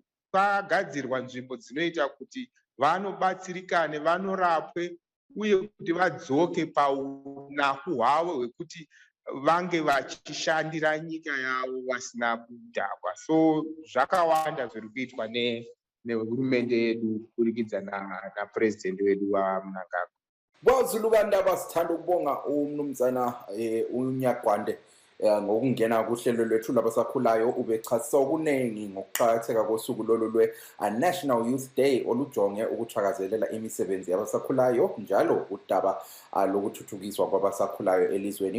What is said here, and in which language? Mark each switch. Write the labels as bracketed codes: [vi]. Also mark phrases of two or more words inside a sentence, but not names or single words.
[sn] Kwagadzirwa nzvimbo dzinoita kuti vanobatsirikane, vanorapwe uye kuti vadzoke paunaku hwavo hwekuti vange vachishandira nyika yavo vasina kudhakwa. So zvakawanda zviri kuitwa nehurumende yedu kuburikidza napresident wedu waMnangagwa. [nd] Wazulukandaba sithanda ukubonga umnumzana uNyagwande ngokungena kuhlelo lwethu labasakhulayo ubechasisa okuningi ngokuqhakatheka kosuku lolu lwe-National Youth Day olujonge ukuthakazelela imisebenzi yabasakhulayo njalo udaba lokuthuthukiswa kwabasakhulayo elizweni.